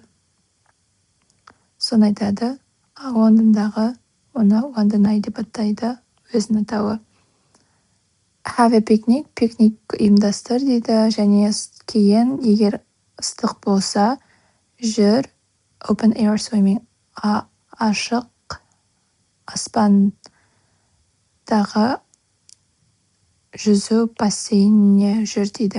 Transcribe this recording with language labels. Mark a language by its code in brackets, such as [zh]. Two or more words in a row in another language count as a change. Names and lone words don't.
[kk] Соны айтады, Лондондағы оны London Eye деп атайды, өзінің атауы. [en] Have a picnic, [kk] пикник ұйымдастыр дейді, және кейін егер ыстық болса, жүр [en] open air swimming, [kk] ашық аспандағы жүзу бассейніне жүр дейді.